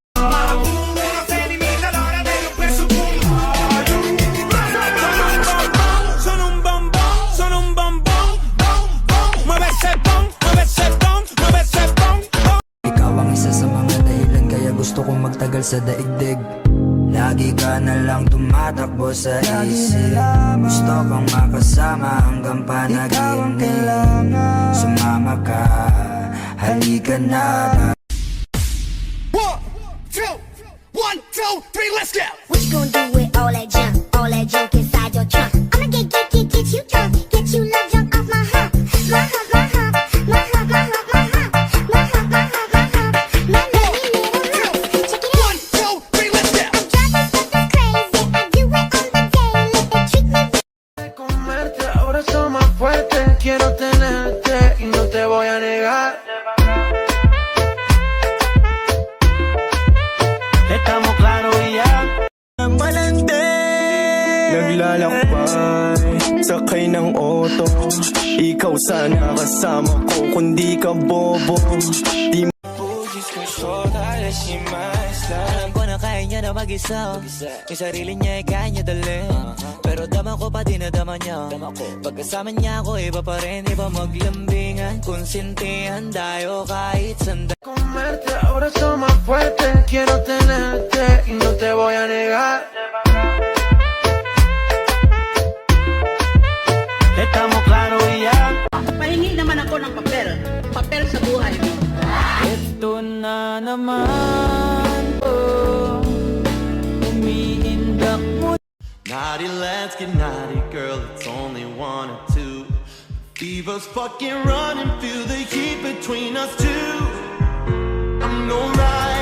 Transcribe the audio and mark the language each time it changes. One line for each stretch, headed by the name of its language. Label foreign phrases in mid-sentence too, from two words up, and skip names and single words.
Filipino: Gusto kong magtagal sa daigdig. Lagi ka na lang tumatakbo sa isip. Gusto kong makasama hanggang panaginip. Sumama ka, halika na.
English: 1, 2, 1, 2, 3, let's go! What you gonna do with all that junk inside your trunk? I'ma get you drunk, get you love drunk off my hump, my hump, my hump, my hump, my hump, my hump, my hump, my hump, my hump, my baby little hump. Check it out. 1, 2, 3, let's go! I'm driving fucking crazy. I do it on the daily. They treat me.
Spanish: Comerte, ahora soy más fuerte. Quiero tenerte y no te voy a negar. Estamos claros y ya.
Filipino: Malandi, naglalakbay, sakay ng auto. Ikaw sana kasama ko, kundi ka bobo. Di Bugis kong short, halos si Maestra. Alam ko na kaya niya na mag-isa. Yung sarili niya ay kaya niya dalhin. Pero dama ko pa dinadama niya. Pagkasama niya ako, iba pa rin, iba maglambingan. Konsintihan tayo kahit sandali.
Spanish: Comerte, ahora soy más fuerte. Quiero tenerte y no te voy a negar. Estamos claros y ya.
Filipino: Pahingi naman ako ng papel sa buhay mo. Ito na naman po, umiindak mo.
English: Naughty, let's get naughty, girl, it's only 1 or 2. Fever's fucking running, feel the heat between us two. I'm no lie.